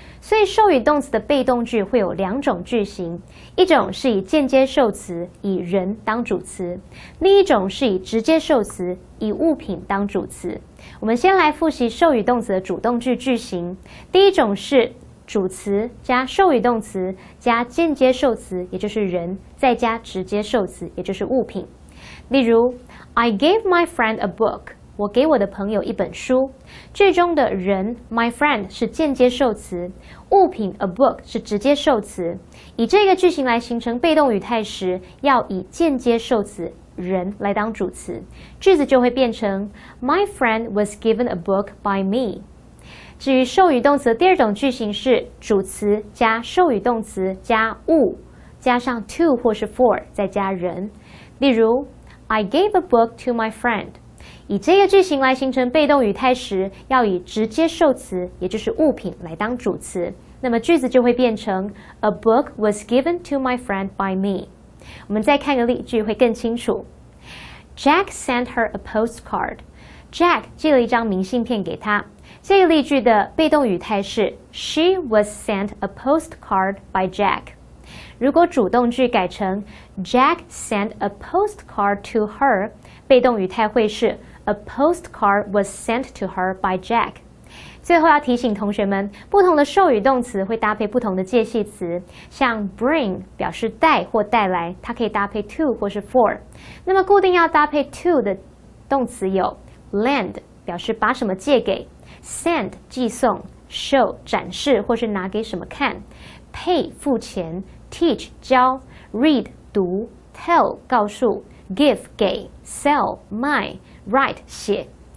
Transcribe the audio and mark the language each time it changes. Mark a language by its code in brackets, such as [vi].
[zh] 所以授予动词的被动句会有2种句型，一种是以间接受词，以人当主词；另一种是以直接受词，以物品当主词。我们先来复习授予动词的主动句句型。第一种是主词加授予动词加间接受词，也就是人，再加直接受词，也就是物品。例如 [en] I gave my friend a book. [zh] 我给我的朋友一本书。句中的人 my friend 是间接受词，物品 a book 是直接受词。以这个句型来形成被动语态时，要以间接受词人来当主词，句子就会变成 [en] My friend was given a book by me。 [zh] 至于授予动词的第2种句型是主词加授予动词加物，加上 to 或是 for 再加人。例如 [en] I gave a book to my friend。 [zh] 以这个句型来形成被动语态时，要以直接受词，也就是物品来当主词，那么句子就会变成 [en] A book was given to my friend by me。 [zh] 我们再看个例句会更清楚。 [en] Jack sent her a postcard. [zh] Jack 寄了一张明信片给她。这个例句的被动语态是 [en] She was sent a postcard by Jack。 [zh] 如果主动句改成 [en] Jack sent a postcard to her， [zh] 被动语态会是 [en] A postcard was sent to her by Jack. [zh] 最后要提醒同学们，不同的授予动词会搭配不同的介系词，像 bring 表示带或带来，它可以搭配 to 或是 for。那么固定要搭配 to 的动词有 lend 表示把什么借给， send 寄送， show 展示或是拿给什么看， pay 付钱， teach 教， read 读， tell 告诉， give 给， sell 卖， write 写。